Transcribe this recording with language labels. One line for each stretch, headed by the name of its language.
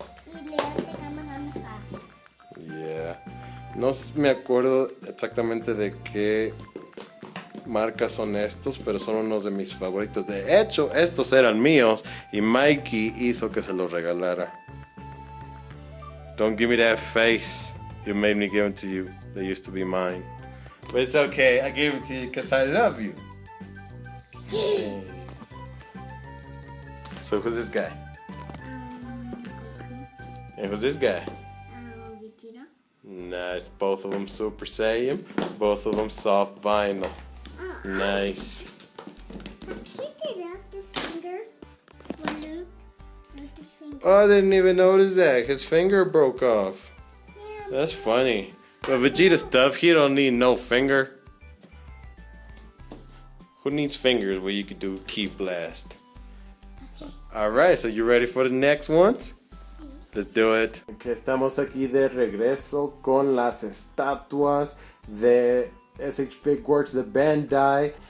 Spanish: Y le hace Kamehameha.
English: Yeah.
Spanish: No me acuerdo exactamente de qué marcas son estos, pero son unos de mis favoritos. De hecho, estos eran míos y Mikey hizo que se los regalara.
English: Don't give me that face. You made me give them to you. They used to be mine. But it's okay. I gave it to you because I love you. So who's this guy? And who's this guy? Mikiro. Nice. Both of them Super Saiyan. Both of them soft vinyl. Nice. He did up this finger. Well, look this finger. Oh, I didn't even notice that. His finger broke off. Yeah, That's funny. But Vegeta stuff, he don't need no finger. Who needs fingers where you could do Ki Blast? okay. Alright, so you ready for the next ones? Let's do it.
Spanish: Okay, estamos aquí de regreso con las estatuas de SH Figuarts de Bandai.